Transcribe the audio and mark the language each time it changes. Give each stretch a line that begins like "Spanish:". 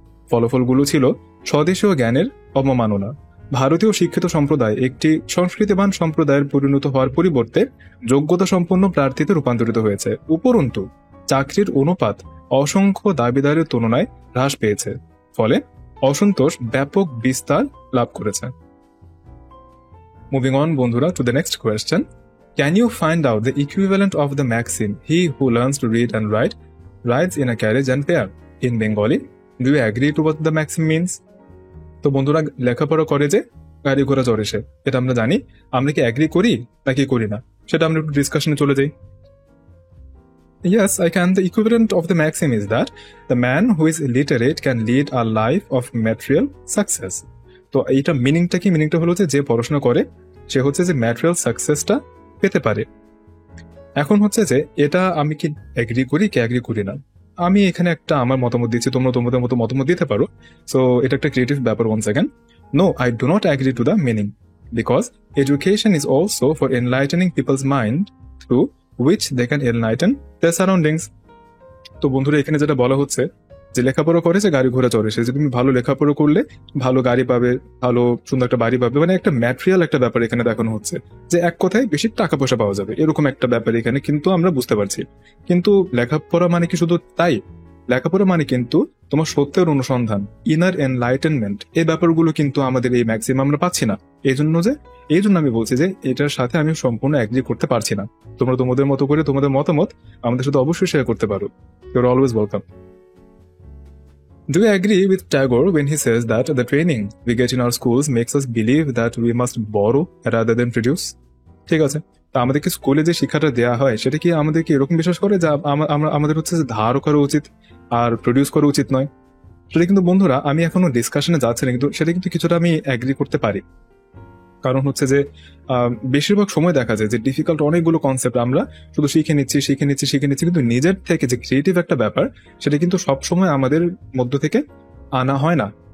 Bangla: ফলাফলগুলো ছিল স্বদেশীয় জ্ঞানের অবমাননা। ভারতীয় শিক্ষিত সম্প্রদায় একটি সংস্কৃতিবান সম্প্রদায়ের পরিণত হওয়ার পরিবর্তে যোগ্যতা সম্পন্ন প্রার্থীতে রূপান্তরিত হয়েছে। উপরন্তু চাকরির অনুপাত অসংখ্য দাবিদারের তুলনায় হ্রাস পেয়েছে, ফলে অসন্তোষ ব্যাপক বিস্তার লাভ করেছে।
English: moving on
Bangla: বন্ধুরা,
English: To the next question. Can you find out the equivalent of the maxim, he who learns to read and write rides in a carriage and pair, in Bengali? Do you agree to what the maxim means?
Bangla: তো বন্ধুরা, লেখাপড়া করে যে গাড়ি ঘোড়া চড়ে সে, এটা আমরা জানি। আমরা কি অ্যাগ্রি করি নাকি করি না, সেটা আমরা একটু ডিসকাশনে চলে যাই।
English: Yes, I can. The equivalent of the maxim is that the man who is illiterate can lead a life of material success.
Bangla: তো এইটা মিনিংটা কি? মিনিংটা হলো যে পড়াশোনা করে সে হচ্ছে যে ম্যাটেরিয়াল সাকসেসটা পেতে পারে। এখন হচ্ছে যে এটা আমি কি এগ্রি করি কি এগ্রি করি না, আমি এখানে একটা আমার মতামত দিচ্ছি, তোমরা তোমাদের মতো মতামত দিতে পারো।
English: so
Bangla: এটা একটা ক্রিয়েটিভ ব্যাপার।
English: One second. No, I do not agree to the meaning, because education is also for enlightening people's mind through which they can enlighten their surroundings.
Bangla: তো বন্ধুরা, এখানে যেটা বলা হচ্ছে যে লেখাপড়া করে যে গাড়ি ঘোড়া চড়ে সে, যে তুমি ভালো লেখাপড়া করলে ভালো গাড়ি পাবে, ভালো সুন্দর একটা বাড়ি পাবে, মানে একটা ম্যাটেরিয়াল একটা ব্যাপার এখানে দেখানো হচ্ছে, যে এক কথায় বেশি টাকা পয়সা পাওয়া যাবে, এরকম একটা ব্যাপার এখানে কিন্তু আমরা বুঝতে পারছি। কিন্তু লেখাপড়া মানে কি শুধু তাই? লেখাপড়া মানে কিন্তু তোমার সত্যের অনুসন্ধান, ইনার এনলাইটেনমেন্ট, এই ব্যাপারগুলো কিন্তু আমাদের এই ম্যাক্সিমাম আমরা পাচ্ছি না। এই জন্য আমি বলছি যে এটার সাথে আমি সম্পূর্ণ এগ্রি করতে পারছি না। তোমরা তোমাদের মতো করে তোমাদের মতামত আমাদের সাথে অবশ্যই শেয়ার করতে পারো।
English: You are always welcome. Do you agree with Tagore when he says that the training we get in our schools makes us believe that we must borrow rather than produce?
Bangla: ঠিক আছে, তা আমাদেরকে স্কুলে যে শিক্ষাটা দেওয়া হয় সেটা কি আমাদেরকে এরকম বিশ্বাস করে যে আমাদের হচ্ছে যে ধার করা উচিত আর প্রডিউস করা উচিত নয়? সেটা কিন্তু বন্ধুরা আমি এখনো ডিসকাশনে যাচ্ছি না, কিন্তু সেটা কিন্তু কিছুটা আমি এগ্রি করতে পারি। কারণ হচ্ছে যে বেশিরভাগ সময় দেখা যায় যে ডিফিকাল্ট অনেকগুলো কনসেপ্ট আমরা শুধু শিখে নিচ্ছি, কিন্তু নিজের থেকে যে ক্রিয়েটিভ একটা ব্যাপার সেটা কিন্তু সবসময় আমাদের মধ্য থেকে আনা হয় না।